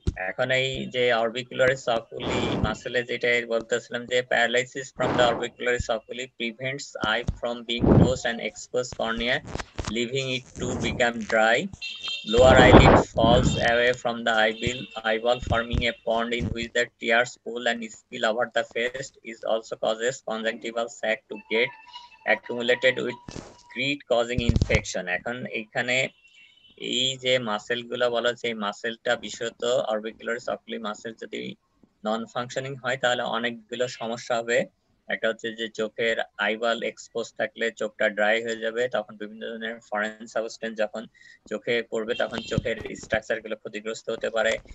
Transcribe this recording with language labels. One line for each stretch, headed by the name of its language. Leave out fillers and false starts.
Bangla: এখন এই যে অরবিকুলারিস অকুলি মাসেলে যেটা বলতেছিলাম যে
English: Paralysis from the orbicularis oculi prevents eye from being closed and exposed cornea, leaving it to become dry. Lower eyelid falls away from the eyeball, forming a pond in which the tears pool and spill over the face. Is also causes conjunctival sac to get accumulated with grit, causing infection.
Bangla: এখন এখানে এই যে muscle গুলো বলা হচ্ছে, এই মাসেলটা বিশেষত orbicularis অকুলি muscle যদি নন ফাংশনিং হয় তাহলে অনেকগুলো সমস্যা হবে। একটা হচ্ছে যে চোখের আইবল এক্সপোজ থাকলে চোখটা ড্রাই হয়ে যাবে, তখন বিভিন্ন ধরনের ফরেন সাবস্টেন্স যখন চোখে পড়বে তখন চোখের স্ট্রাকচার গুলো ক্ষতিগ্রস্ত হতে পারে।